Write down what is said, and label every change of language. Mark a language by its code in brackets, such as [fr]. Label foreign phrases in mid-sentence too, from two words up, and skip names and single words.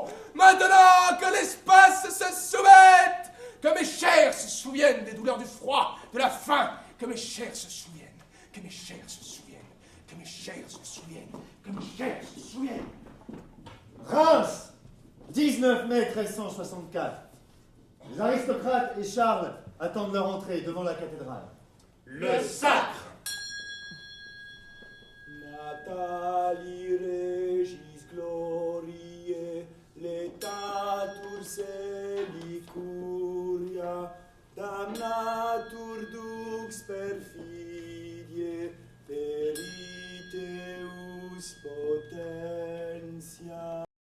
[fr] Maintenant que l'espace se soumette, que mes chairs se souviennent des douleurs du froid, de la faim, que mes chairs se souviennent, que mes chairs se souviennent, que mes chairs se souviennent, que mes chairs se souviennent. Reims, 19 mai 1364. Les aristocrates et Charles attendent leur entrée devant la cathédrale. Le sacre. [la] Natali regis gloriae, letatur selicuria, damnatur dux perfidiae, periteus potentia.